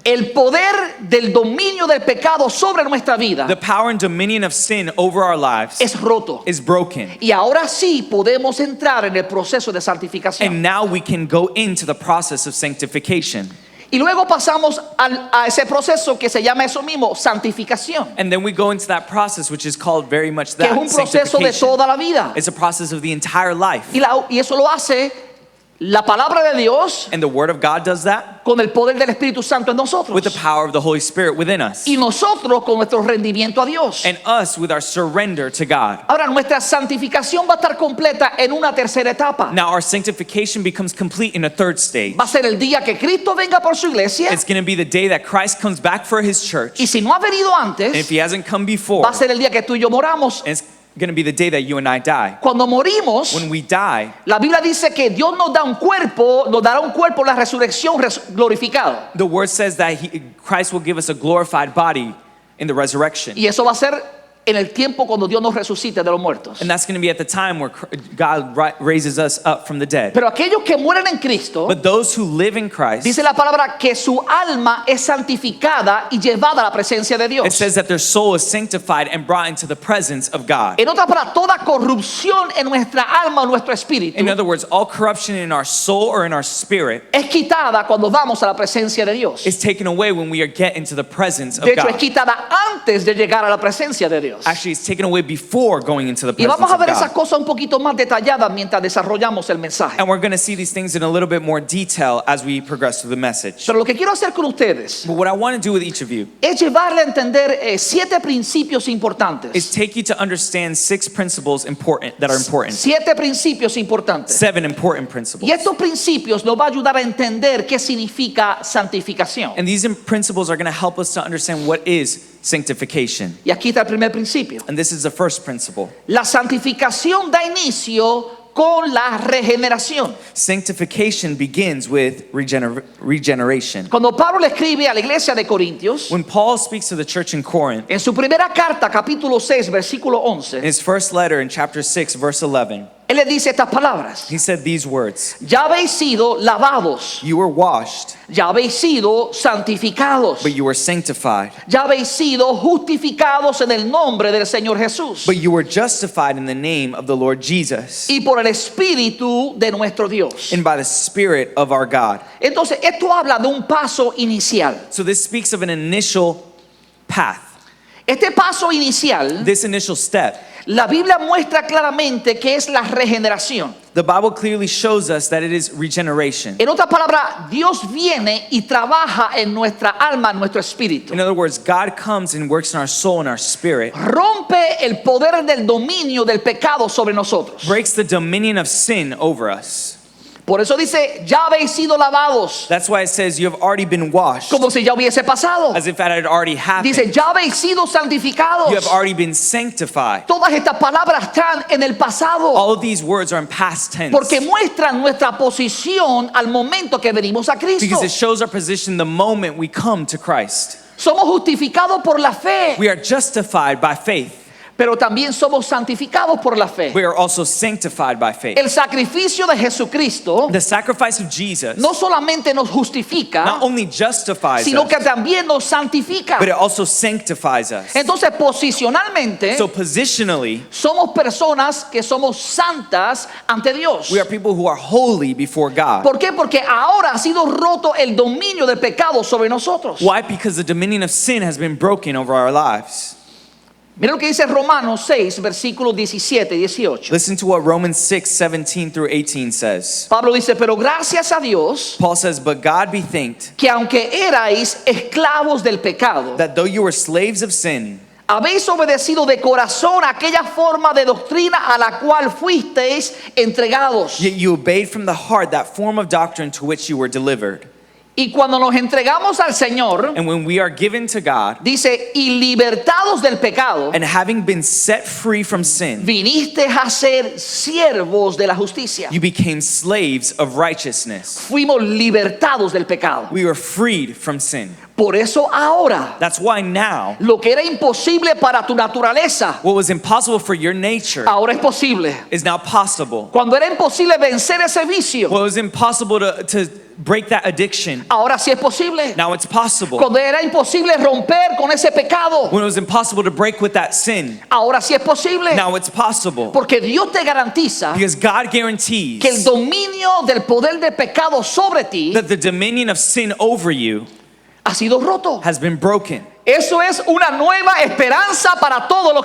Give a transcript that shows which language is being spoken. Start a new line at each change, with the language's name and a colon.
Spanish: el poder del dominio del pecado sobre nuestra vida
English: the power and dominion of sin over our lives
Spanish: es roto.
English: is broken.
Spanish: Y ahora sí podemos entrar en el proceso de santificación.
English: And now we can go into the process of sanctification.
Spanish: Y luego pasamos a ese proceso que se llama eso mismo, santificación,
English: And then we go into that process, which is called very much
Spanish: que es
English: that,
Spanish: un proceso de
English: sanctification.
Spanish: toda la vida.
English: It's a process of the entire life.
Spanish: Y eso lo hace la palabra de Dios
English: And the Word of God does that
Spanish: con el poder del Espíritu Santo en nosotros.
English: with the power of the Holy Spirit within us.
Spanish: Y nosotros con nuestro rendimiento a Dios.
English: And us with our surrender to God.
Spanish: Ahora, nuestra santificación va a estar completa en una tercera etapa.
English: Now our sanctification becomes complete in a third stage.
Spanish: Va a ser el día que Cristo venga por su iglesia.
English: It's going to be the day that Christ comes back for His church.
Spanish: Y si no ha venido
English: And if
Spanish: antes,
English: He hasn't come before,
Spanish: va a ser el día que tú y yo moramos.
English: it's going to be the day that you and I die.
Spanish: Cuando morimos,
English: When we die,
Spanish: la Biblia dice que Dios nos dará un cuerpo en la resurrección glorificado.
English: the Word says that Christ will give us a glorified body in the resurrection.
Spanish: Y eso va a ser en el tiempo cuando Dios nos resucite de los muertos.
English: And that's going to be at the time where God raises us up from the dead.
Spanish: Pero aquellos que mueren en Cristo,
English: But those who live in Christ,
Spanish: dice la palabra que su alma es santificada y llevada a la presencia de
English: it
Spanish: Dios.
English: says that their soul is sanctified and brought into the presence of God.
Spanish: En otras palabras, toda corrupción en nuestra alma o nuestro espíritu
English: In other words, all corruption in our soul or in our spirit
Spanish: es quitada cuando vamos a la presencia de Dios.
English: is taken away when we get into the presence of
Spanish: De hecho, es
English: God.
Spanish: quitada antes de llegar a la presencia de Dios.
English: Actually, it's taken away before going into the
Spanish: Y
English: presence
Spanish: vamos a
English: of
Spanish: ver esas
English: God.
Spanish: cosas un poquito más detalladas mientras desarrollamos el mensaje.
English: And we're going to see these things in a little bit more detail as we progress through the message.
Spanish: Pero lo que quiero hacer con ustedes
English: But what I want to do with each of you
Spanish: es llevarle a entender 7 principios importantes.
English: is take you to understand 6 principles that are important.
Spanish: 7 principios importantes.
English: 7 important principles.
Spanish: Y estos principios nos va a ayudar a entender qué significa santificación.
English: And these principles are going to help us to understand what is sanctification.
Spanish: Y aquí está el primer principio.
English: And this is the first principle.
Spanish: La santificación da inicio con la regeneración.
English: Sanctification begins with regeneration.
Spanish: Cuando Pablo le escribe a la iglesia de Corintios,
English: When Paul speaks to the church in Corinth,
Spanish: en su primera carta, capítulo 6, versículo
English: in
Spanish: 11,
English: his first letter in chapter 6, verse 11,
Spanish: él le dice estas palabras:
English: he said these words:
Spanish: ya habéis sido lavados,
English: You were washed,
Spanish: ya habéis sido santificados,
English: but you were sanctified.
Spanish: ya habéis sido justificados en el nombre del Señor Jesús
English: But you were justified in the name of the Lord Jesus
Spanish: y por el Espíritu de nuestro Dios.
English: and by the Spirit of our God.
Spanish: Entonces, esto habla de un paso inicial.
English: So this speaks of an initial path.
Spanish: Este paso inicial,
English: This initial step,
Spanish: la Biblia muestra claramente que es la regeneración.
English: the Bible clearly shows us that it is regeneration.
Spanish: En otras palabras, Dios viene y trabaja en nuestra alma, en nuestro espíritu.
English: In other words, God comes and works in our soul and our spirit,
Spanish: Rompe el poder del dominio del pecado sobre nosotros.
English: breaks the dominion of sin over us.
Spanish: Por eso dice, ya habéis sido lavados,
English: That's why it says you have already been washed,
Spanish: como si ya hubiese pasado.
English: as if that had already happened.
Spanish: Dice, ya habéis sido santificados.
English: You have already been sanctified.
Spanish: Todas estas palabras están en el pasado,
English: All of these words are in past tense
Spanish: porque muestran nuestra posición al momento que venimos a Cristo.
English: because it shows our position the moment we come to Christ.
Spanish: Somos justificados por la fe,
English: We are justified by faith.
Spanish: pero también somos santificados por la fe.
English: We are also sanctified by faith.
Spanish: El sacrificio de Jesucristo
English: The sacrifice of Jesus
Spanish: no solamente nos justifica,
English: not only justifies
Spanish: sino
English: us,
Spanish: que también nos santifica.
English: but it also sanctifies us.
Spanish: Entonces, posicionalmente,
English: So positionally,
Spanish: somos personas que somos santas ante Dios.
English: we are people who are holy before God.
Spanish: ¿Por qué? Porque ahora ha sido roto el dominio del pecado sobre nosotros.
English: Why? Because the dominion of sin has been broken over our lives.
Spanish: Mira lo que dice Romanos 6, versículos 17 y 18.
English: Listen to what Romans 6, 17 through 18 says.
Spanish: Pablo dice, pero gracias a Dios,
English: Paul says, but God be thanked
Spanish: que aunque erais esclavos del pecado,
English: that though you were slaves of sin,
Spanish: habéis obedecido de corazón aquella forma de doctrina a la cual fuisteis entregados.
English: yet you obeyed from the heart that form of doctrine to which you were delivered.
Spanish: Y cuando nos entregamos al Señor,
English: And when we are given to God,
Spanish: dice, y libertados del pecado,
English: and having been set free from sin,
Spanish: viniste a ser siervos de la justicia.
English: you became slaves of righteousness.
Spanish: Fuimos libertados del pecado.
English: We were freed from sin.
Spanish: Por eso ahora,
English: That's why now,
Spanish: lo que era imposible para tu naturaleza,
English: what was impossible for your nature
Spanish: ahora es posible.
English: is now possible.
Spanish: Cuando era imposible vencer ese vicio,
English: What was impossible to break that addiction,
Spanish: ahora sí es posible.
English: now it's possible.
Spanish: Cuando era imposible romper con ese pecado,
English: When it was impossible to break with that sin,
Spanish: ahora sí es posible.
English: now it's possible.
Spanish: Porque Dios te garantiza
English: Because God guarantees
Spanish: que el dominio del poder de pecado sobre ti
English: that the dominion of sin over you
Spanish: ha sido roto.
English: has been broken.
Spanish: Eso es una nueva esperanza para todos los